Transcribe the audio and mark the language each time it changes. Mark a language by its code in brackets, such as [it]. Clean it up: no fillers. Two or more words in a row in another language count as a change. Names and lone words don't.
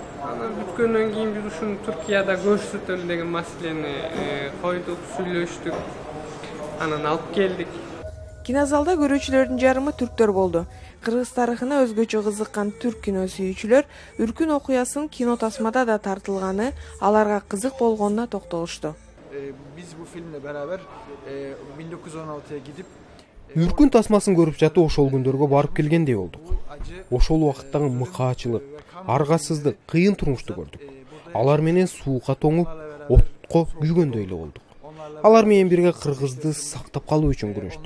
[ky] Анан бүткөндөн кийин биз ушуну Түркияда көрсөтөлү деген маселени койдук, сүйлөштүк. Анан алып келдик. Кинозалда көрүүчүлөрдүн жарымы түрктөр болду. Кыргыз тарыхына өзгөчө кызыккан түрк кино сүйүүчүлөр Үркүн окуясынын кино тасмада да тартылганы аларга кызык болгонуна токтолушту. [tr] Biz bu filmle beraber 1916'ya gidip [ky] Үркүн тасмасын көрүп жатып ошол күндөргө барып келгендей болдук. Ошол убакыттагы мыкаачылык, аргасыздык, кыйын турмушту көрдүк. Алар менен суукка тоңуп, отко күйгөндөй эле болдук. Алар менен бирге кыргызды сактап калуу үчүн күрөштүк.